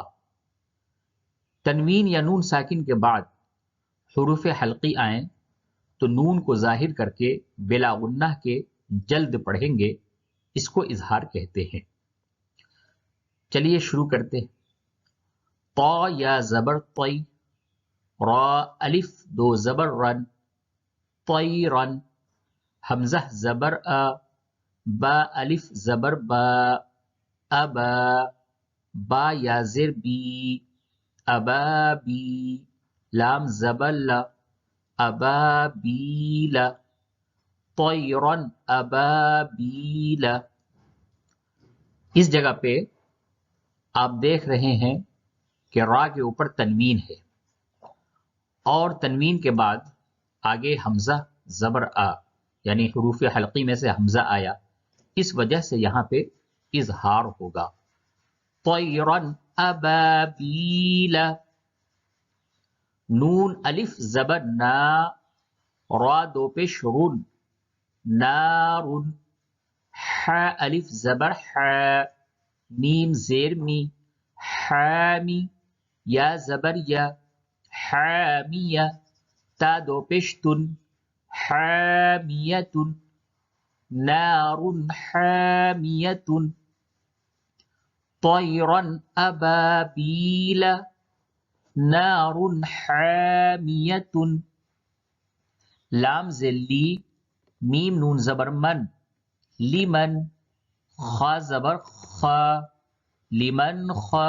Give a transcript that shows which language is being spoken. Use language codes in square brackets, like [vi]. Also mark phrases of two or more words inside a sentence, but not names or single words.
[ur] تنوین یا نون ساکن کے بعد حروف حلقی آئیں تو نون کو ظاہر کر کے بلا غنہ کے جلد پڑھیں گے، اس کو اظہار کہتے ہیں۔ چلیے شروع کرتے ہیں۔ طا یا زبر طی، را الف دو زبر رن، طیرن۔ حمزہ زبر آ، با الف زبر با، ابا۔ با یا زر بی، ابابی۔ لام زبر لا، ابابیل۔ [ar] طیرن ابابیل۔ [ur] اس جگہ پہ آپ دیکھ رہے ہیں کہ را کے اوپر تنوین ہے اور تنوین کے بعد آگے حمزہ زبر آ، یعنی حروف حلقی میں سے حمزہ آیا، اس وجہ سے یہاں پہ اظہار ہوگا۔ [ar] طیرن ابابیل۔ [ur] نون الف زبر نا، را دو پیش رن، نارن۔ ح الف زبر ح، میم زیر می، حامی۔ یا زبر یا، حامیہ۔ تا دو پیش تن، حامیتن۔ [ar] نار حامیتن۔ طیرن ابابیل، نار حامیتن۔ [ur] لام ذلی، میم نون زبر من، لمن۔ خا زبر خا، لمن خا۔